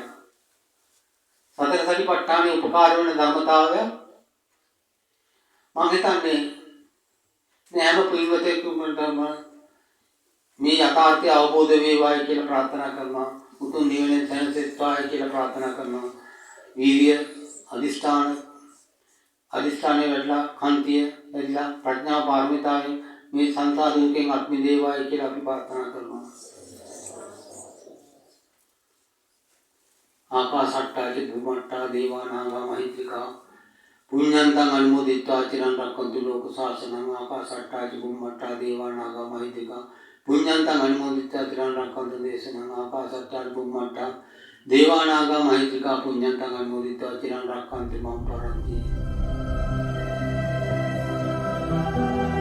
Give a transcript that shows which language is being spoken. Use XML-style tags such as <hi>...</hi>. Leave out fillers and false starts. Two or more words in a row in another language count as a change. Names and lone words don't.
<si>සතර සතිපට්ඨානයේ උපකාර වෙන ධර්මතාවය මම හිතන්නේ මේ හැම පින්වතෙකුටම මේ යථාර්ථය අවබෝධ වේවායි කියලා ප්‍රාර්ථනා කරනවා. උතුම් නිවනේ සැනසෙත්වායි කියලා ප්‍රාර්ථනා කරනවා. වීර්ය අදිෂ්ඨානයේ වැඩලා කන්තිය වැඩලා ප්‍රඥා පාරමිතාවෙන් මේ සංසාර දුකෙන් අත් මිදේවායි කියලා අපි ප්‍රාර්ථනා කරනවා.</si> <pi>ආකාශට්ටාච භුවට්ටා දේවානාගා මහිත්‍තිකා පුඤ්ඤන්තං අනුමෝදිත්වා චිරන් රක්ඛන්තු ලෝක ශාසනං ආකාශට්ටාච භුවට්ටා දේවානාගා මහිත්‍තිකා පුඤ්ඤන්තං අනුමෝදිත්වා චිරන් රක්ඛන්තු දේශනං ආකාශට්ටාච භුවට්ටා දේවානාගා මහිත්‍තිකා පුඤ්ඤන්තං අනුමෝදිත්වා චිරන් රක්ඛන්තු මම් පරන්ති.</pi>